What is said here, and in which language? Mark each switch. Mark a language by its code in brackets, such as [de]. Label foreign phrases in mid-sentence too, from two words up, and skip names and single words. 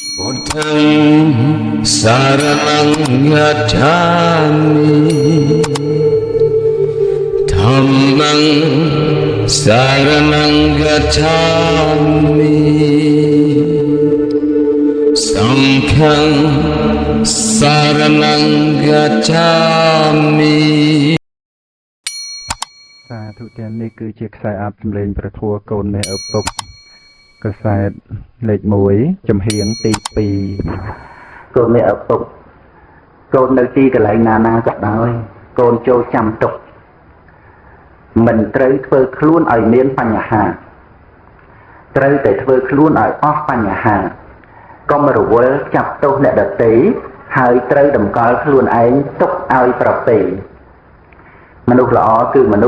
[pi] Saranang yajami Dhammang saranang yajami Sanghang saranang yajami [km] សាធុទាំងនេះគឺជាខ្សែអាប់សម្លេងព្រះធម៌កូនមេឪពុកខ្សែលេខ1ចំហៀង ទី2កូនមេឪពុកកូននៅទីកន្លែងណាក៏ដោយកូនចូលចាំទុកមិនត្រូវធ្វើខ្លួនឲ្យមានបញ្ហាត្រូវតែធ្វើខ្លួនឲ្យអស់បញ្ហាកុំរវល់ចាប់ទោសអ្នកដទៃហើយត្រូវតម្កល់ខ្លួនឯងទុកឲ្យប្រពៃមនុស្សល្អគឺមនុ